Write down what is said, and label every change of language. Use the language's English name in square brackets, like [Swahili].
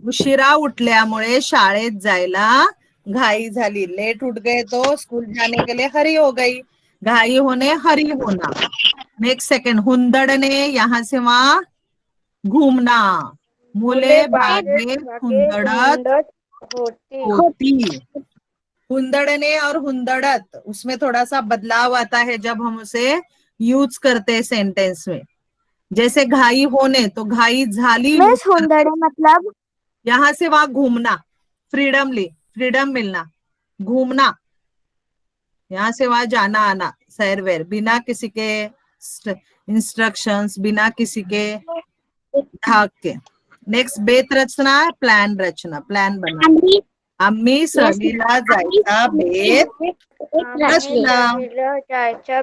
[Marathi] उशिरा उठल्यामुळे शाळेत जायला घाई झाली. [Hindi] लेट उठ गए तो स्कूल जाने के लिए हरी हो गई. घाई होने हरी होना. नेक्स्ट सेकंड हुंदड़ने यहाँ से वहां घूमना. [Marathi] मुले बागेत हुंदड़त होती. [Hindi] हुंदड़ने और हुंदड़त उसमें थोड़ा सा बदलाव आता है जब हम उसे यूज करते हैं सेंटेंस में. जैसे घाई होने तो घाई झाली. हुंदड़े मतलब यहाँ से वहां घूमना, फ्रीडम मिलना. घूमना, यहाँ से वहां जाना आना, सैर वैर, बिना किसी के इंस्ट्रक्शंस, बिना किसी के धाक के. नेक्स्ट बेत रचना, प्लान रचना, प्लान बना. [Marathi] आम्ही सहलीला जायचा बेत रचना.